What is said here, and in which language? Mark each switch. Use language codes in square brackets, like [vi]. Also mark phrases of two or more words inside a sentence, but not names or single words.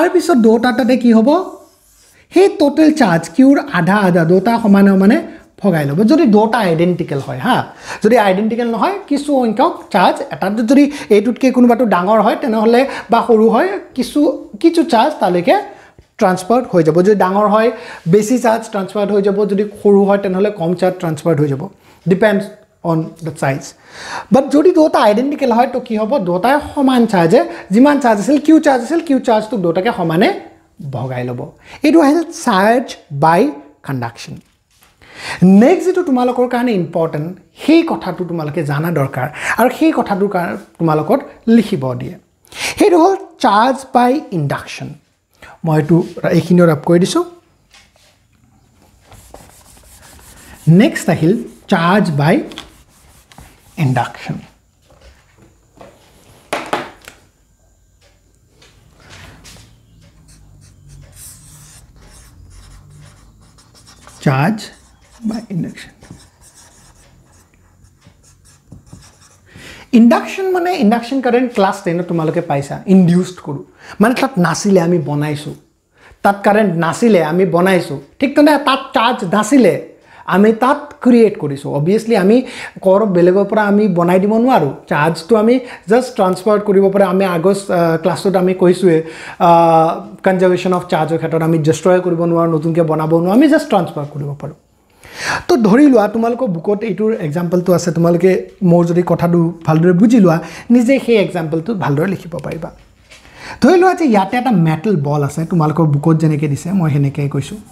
[as] পিছত দুটাতে কি হ'ব হে [en] total charge [as] কিউৰ আধা আধা দুটা সমানে মানে ভগাই ল'ব যদি দুটা আইডেন্টিক্যাল হয় হা যদি আইডেন্টিক্যাল নহয় কিছু সংখ্যক চাৰ্জ এটা যদি এইটোতকে কোনোবাটো ডাঙৰ হয় তেনেহলে বা সৰু হয় কিছু চাৰ্জ তালৈকে ট্ৰান্সফাৰ হৈ যাব যদি ডাঙৰ হয় বেছি [en] charge transfer [as] হৈ যাব যদি সৰু হয় তেনেহলে কম [en] charge transfer [as] হৈ যাব [en] depends on the size [as] but যদি দুটা আইডেন্টিক্যাল হয় তো কি হ'ব দুটাই সমান চাৰ্জে যিমান চাৰ্জ আছিল কিউ চাৰ্জ তো দুটাকে সমানে ভগাই ল'ব এটো হ'ল [en] charge by conduction next [as] যেটো তোমালোকৰ কাৰণে ইম্পৰ্টেন্ট সেই কথাটো তোমালোকে জানা দৰকাৰ আৰু সেই কথাটোৰ কাৰণে তোমালোকৰ লিখিব দিয়ে হেটো হ'ল [en] charge by induction [as] মই এটো এইখিনি ৰাপ কৰি দিছো নেক্সট আহিল [en] charge by induction charge by induction [as] induction মানে [en] induction current class 10 [as] তোমালোকে পাইছা induced কৰো মানে তাত নাছিলে আমি বনাইছো তাত কারেন্ট নাছিলে আমি বনাইছো ঠিক তনে তাত চার্জ নাছিলে আমি তাত ক্রিয়েট কৰিছো obviously আমি কৰ বেলেগৰ পৰা আমি বনাই দিব নোৱাৰো চাৰ্জ তো আমি [en] just transfer [as] কৰিব পাৰে আমি আগৰ ক্লাছত আমি কৈছোৱে [en] conservation of charge [as] ক্ষেত্ৰত আমি ডিস্ট্ৰয় কৰিব নোৱাৰো নতুনকে বনাব নোৱাৰো আমি [en] just transfer [as] কৰিব পাৰো তো ধৰি লোৱা তোমালোকৰ বুকত এইটোৰ এক্সাম্পলটো আছে তোমালোকে মোৰ যদি কথাটো ভালদৰে বুজি লোৱা নিজে সেই এক্সাম্পলটো ভালদৰে লিখিব পাৰিবা ধৰি লোৱা যে ইয়াতে এটা মেটাল বল আছে তোমালোকৰ বুকত যেনেকৈ দিছে মই হেনেকৈ কৈছো